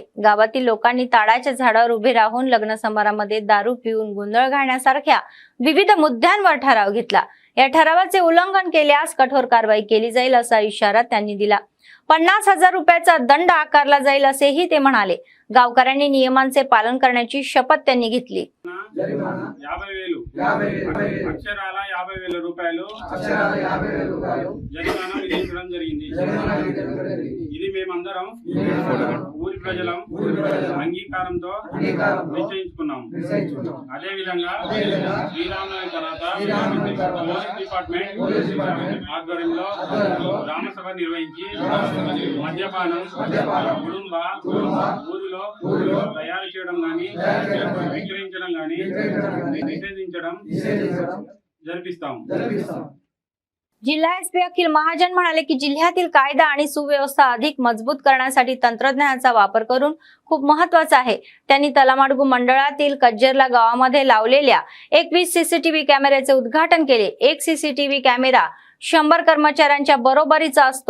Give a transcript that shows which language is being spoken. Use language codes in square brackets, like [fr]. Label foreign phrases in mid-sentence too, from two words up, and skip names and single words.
[mr] गावातील लोकांनी ताडाच्या झाडावर उभे राहून लग्न समारंभामध्ये दारू पिऊन गोंधळ घालण्यासारख्या विविध मुद्द्यांवर ठराव घेतला। या ठरावाचे उल्लंघन केल्यास कठोर कारवाई केली जाईल असा इशारा त्यांनी दिला। 50,000 रुपयाचा दंड आकारला जाईल असेही ते म्हणाले। गावकऱ्यांनी नियमांचे पालन करण्याची शपथ त्यांनी घेतली। [te] 50,000 అక్షరాల 50,000 రూపాయలు జరిమానా విధించడం జరిగింది। ఇది మేమందరం ఊరి ప్రజలం అంగీకారంతో నిశ్చయించుకున్నాం। అదే విధంగా శ్రీరామనవమి తర్వాత [en] police department [te] ఆధ్వర్యంలో గ్రామసభ నిర్వహించి మద్యపానం కుటుంబ ఊరిలో తయారు చేయడం గాని విక్రయించడం గాని నిషేధించడం జరిపిస్తాం। [mr] जिल्हा एसपी अखिल महाजन म्हणाले की जिल्ह्यातील कायदा आणि सुव्यवस्था अधिक मजबूत करण्यासाठी तंत्रज्ञानाचा वापर करून खूप महत्त्वाचा आहे। त्यांनी तलामाडगू मंडळातील कज्जरला गावामध्ये लावलेल्या 21 [en] CCTV camera [mr] उद्घाटन केले। एक [en] CCTV camera [mr] 100 कर्मचाऱ्यांच्या बरोबरीचा असतो।